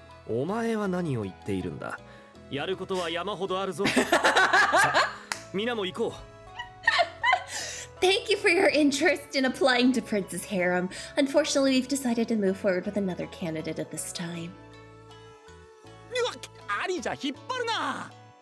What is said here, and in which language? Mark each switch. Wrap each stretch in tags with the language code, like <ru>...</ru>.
<ja>お前は何を言っているんだ。やることは山ほどあるぞ。さあ、皆も行こう。</ja> <en>Thank you for your interest in applying to Prince's harem. Unfortunately, we've decided to move forward with another candidate at this time.</en> <ja>うわ、ありじゃ引っ張るな。</ja>